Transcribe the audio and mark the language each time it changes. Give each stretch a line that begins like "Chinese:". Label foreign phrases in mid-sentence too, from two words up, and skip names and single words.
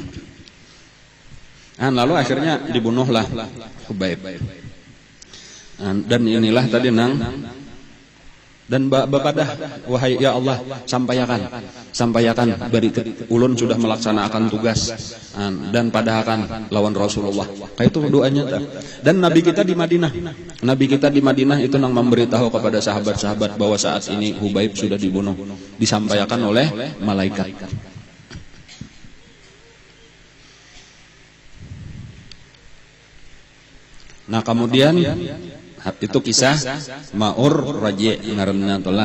Indonesian: Dan lalu akhirnya dibunuhlah Hubaib.
Banjar: Dan inilah tadi nang dan bapadah, wahai ya Allah, sampaikan bari ulun sudah melaksanakan tugas dan padahakan lawan Rasulullah.
Indonesian: Kayak itu doanya. Dan Nabi kita di Madinah itu nang memberitahu kepada sahabat-sahabat bahwa saat ini Hubaib sudah dibunuh, disampaikan oleh malaikat.
Banjar: Nah, kemudian itu kisah Ma'ur Raji ngaranna telah.